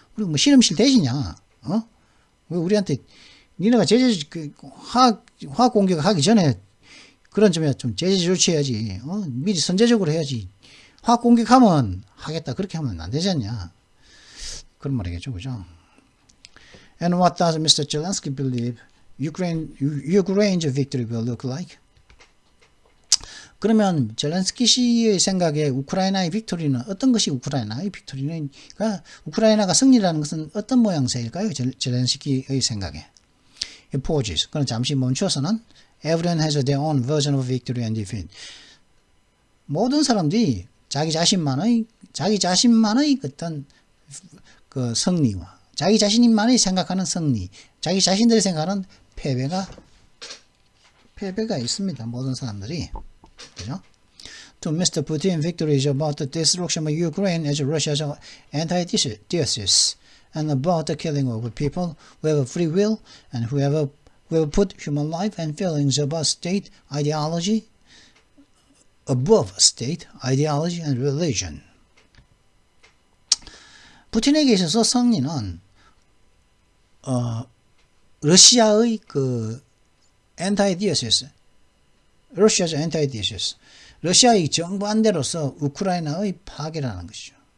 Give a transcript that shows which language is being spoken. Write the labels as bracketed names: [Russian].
[Korean] 우리 실험실 돼지냐? 왜 우리한테, 니네가 화학 공격하기 전에 그런 점에 좀 제재 조치해야지. 미리 선제적으로 해야지. 화학 공격하면 하겠다. 그렇게 하면 안 되지 않냐. 그런 말이겠죠. 그죠? [English] And what does Mr. Zelensky believe Ukraine's victory will look like? [Korean] 그러면 젤렌스키 씨의 생각에 우크라이나의 빅토리는 어떤 것이 우크라이나의 빅토리가 우크라이나가 승리라는 것은 어떤 모양새일까요? 젤렌스키의 생각에. [English] It pauses. [Korean] 그럼 잠시 멈춰서는 [English] Everyone has their own version of victory and defeat. [Korean] 모든 사람들이 자기 자신만의 어떤 그 승리와 자기 자신만이 생각하는 승리, 자기 자신들이 생각하는 패배가 있습니다. 모든 사람들이. 그죠? [English] To Mr. Putin, victory is about the destruction of Ukraine as Russia's anti-thesis and about the killing of people who have free will and who have put human life and feelings above state ideology and religion. [Korean] 푸틴에게 있어서 승리는 러시아의 그 [English] Russia's anti-thesis, [Korean] 러시아의 정반대로서 우크라이나의 파괴라는 것이죠.